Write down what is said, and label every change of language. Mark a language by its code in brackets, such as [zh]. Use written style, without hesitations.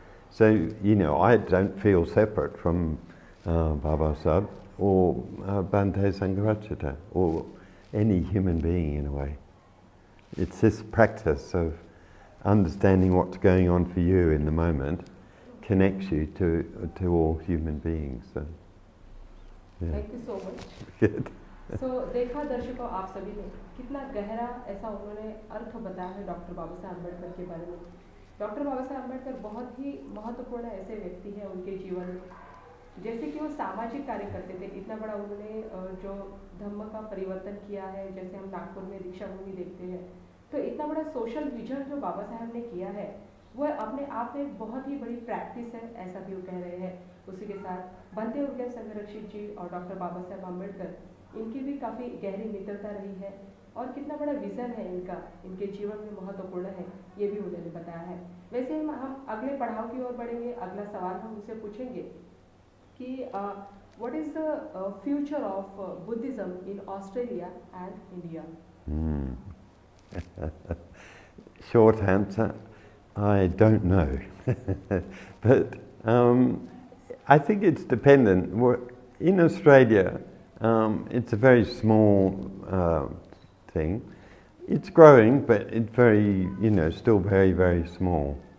[en] So you know, I don't feel separate from Baba Sahib or Bhante Sangharajita or any human being in a way. It's this practice of understanding what's going on for you in the moment connects you to all human beings. So, yeah. Thank you so much. Good. [hi] So देखा दर्शकों आप सभी ने कितना गहरा ऐसा उन्होंने अर्थ बताया है डॉक्टर बाबा साहब अम्बेडकर के बारे में। डॉक्टर बाबा साहब अम्बेडकर बहुत ही महत्वपूर्ण ऐसे व्यक्ति हैं उनके जीवन में, जैसे कि वो सामाजिक कार्य करते थे। इतना बड़ा उन्होंने जो धम्म का परिवर्तन किया है, जैसे हम नागपुर में दीक्षा भूमि देखते हैं, तो इतना बड़ा सोशल विजन जो बाबा साहब ने किया है वो अपने आप में एक बहुत ही बड़ी प्रैक्टिस है, ऐसा भी वो कह रहे हैं। उसी के साथ भंते उर्गेन संरक्षित जी और डॉक्टर बाबा साहब अम्बेडकर, इनकी भी काफ़ी गहरी मित्रता रही है और कितना बड़ा विज़न है इनका, इनके जीवन में महत्वपूर्ण है, ये भी उन्होंने बताया है। वैसे हम अगले पड़ाव की ओर बढ़ेंगे। अगला सवाल हम उनसे पूछेंगे कि [en] What is the future of Buddhism in Australia and India? Short answer, I don't know. But I think it's dependent. In Australia, it's a very small thing. It's growing, but it's very, you know, still very, very small.